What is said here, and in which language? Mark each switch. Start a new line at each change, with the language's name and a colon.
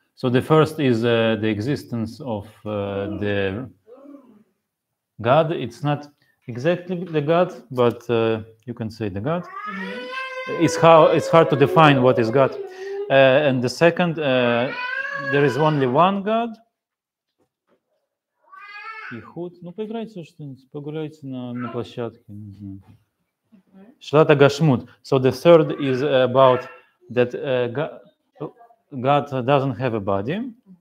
English: So the first is the existence of the God. It's not exactly the God, but you can say the God. It's hard to define what is God. And the second, there is only one God.
Russian: Ну, поиграйте что-нибудь, погуляйте на площадке, не знаю.
Hebrew: Shlata Gashmut.
English: So the third is about that God doesn't have a body.